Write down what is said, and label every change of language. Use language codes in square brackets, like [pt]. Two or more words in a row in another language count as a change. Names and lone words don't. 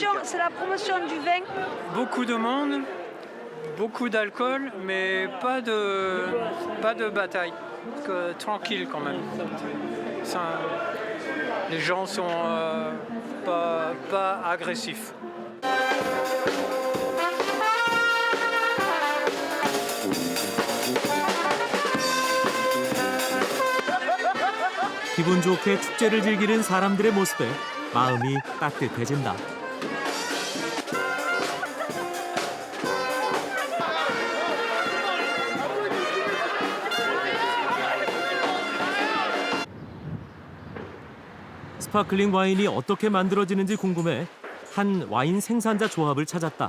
[fr] C'est la promotion du vin. Beaucoup de monde, beaucoup d'alcool, mais pas de bataille. Tranquille quand même. Les gens sont pas agressifs. [ko] 기분 좋게 축제를 즐기는 사람들의 모습에 마음이 따뜻해진다. 스파클링 와인이 어떻게 만들어지는지 궁금해 한 와인 생산자 조합을 찾았다.